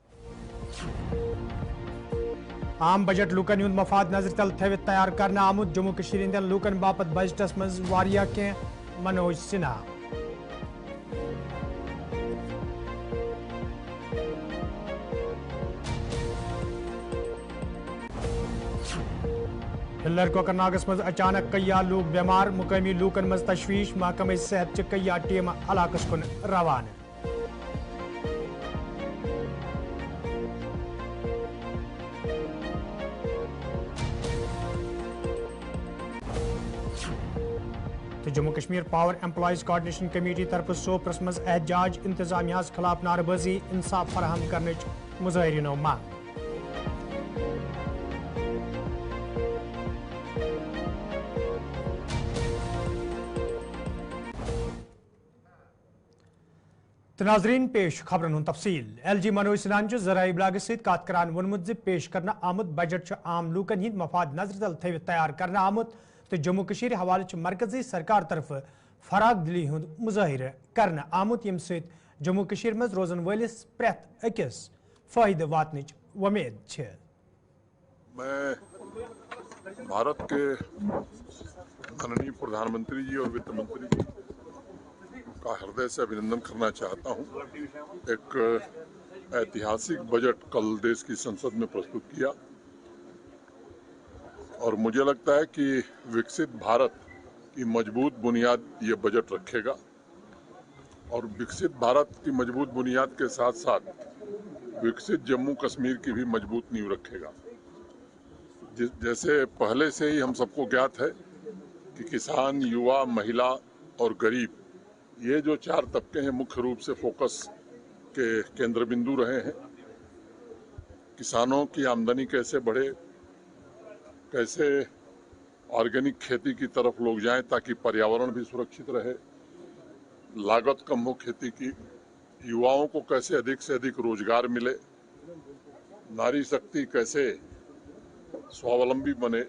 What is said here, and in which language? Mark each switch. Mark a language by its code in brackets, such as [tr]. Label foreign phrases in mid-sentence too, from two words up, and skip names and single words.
[ks] عام بجٹ لوکن ہند مفاد نظر تل تھوت تیار کرنے آمت جموں کشمیر ہندین لوکن باپت بجٹس مز واریاہ کی منوج سنہا ہلر کوکر ناگس مز اچانک کئی لوگ بیمار مقامی لوکن مز تشویش محکمہ صحت چہ کئی ٹیم علاقس کن روانہ تو جموں کشمیر پاور امپلائیز کوآرڈینیشن کمیٹی طرف سوپرس مز احتجاج انتظامیہ خلاف نعرہ بازی انصاف فراہم کرنے مظاہرینو مانگ ناظرین پیش خبرن ہند تفصیل ایل جی منوج سنہان ذرائع ابلاغ ست کت کران وونمت پیش کرنا آمت بجٹ عام لوکن ہند مفاد نظر تل تھوت تیار کرنا آمت تو جموں کشمیر حوالہ مرکزی سرکار طرف فراغ دلی ہند مظاہرہ کرنا آمت یم ست جموں کشمیر مز روزن ولس پریت اکس فائدہ واتنچ ومید چھ [hi] मैं भारत के माननीय प्रधान मंत्री जी और वित्त मंत्री जी का हृदय से अभिनंदन करना चाहता हूँ. एक ऐतिहासिक बजट कल देश की संसद में प्रस्तुत किया और मुझे लगता है कि विकसित भारत की मज़बूत बुनियाद यह बजट रखे गा और विकसित भारत की मज़बूत बुनियाद के साथ साथ विकसित जम्मू कश्मीर की भी मज़बूत नींव रखे गा. जैसे पहले से ही हम सब को ज्ञात है कि किसान, युवा, महिला और ग़रीब यह जो चार तबक़े हैं मुख्य रूप से फ़ोकस के केंद्र बिंदु रहे हैं. किसानों की आमदनी कैसे बढ़े, कैसे ऑर्गेनिक खेती की तरफ़ लोग जाएँ ताकि पर्यावरण भी सुरक्षित रहे, लागत कम हो खेती की, युवाओं को कैसे अधिक से अधिक रोज़गार मिले, नारी शक्ति कैसे स्वावलंबी बने.